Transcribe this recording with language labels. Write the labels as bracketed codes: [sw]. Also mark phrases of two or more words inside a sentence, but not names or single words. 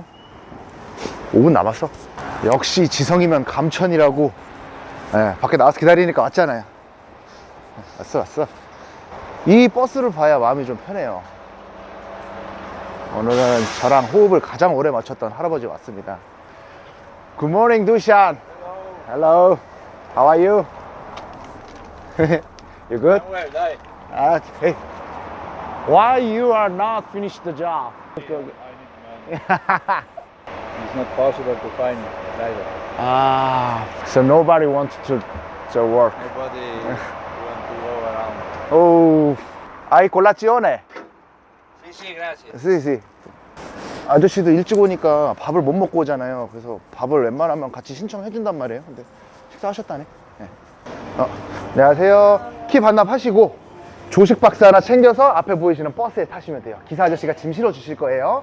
[ko] 5분 남았어. 역시 지성이면 감천이라고. 네, 밖에 나와서 기다리니까 왔잖아요. 왔어. 이 버스를 봐야 마음이 좀 편해요. 오늘은 저랑 호흡을 가장 오래 맞췄던 할아버지 왔습니다. [en] Good morning, Dushan. Hello. How are you? You good? Well, die. Hey. Why you are not finished the job? I need money. It's not possible to find driver. So nobody wants to work. Nobody want to go around. [it] Oh, hai colazione? [es] Sí, gracias. [it] sì. [ko] 아저씨도 일찍 오니까 밥을 못 먹고 오잖아요. 그래서 밥을 웬만하면 같이 신청해 준단 말이에요. 근데 식사하셨다네. 네. 안녕하세요. 키 반납하시고 조식 박스 하나 챙겨서 앞에 보이시는 버스에 타시면 돼요. 기사 아저씨가 짐 실어 주실 거예요.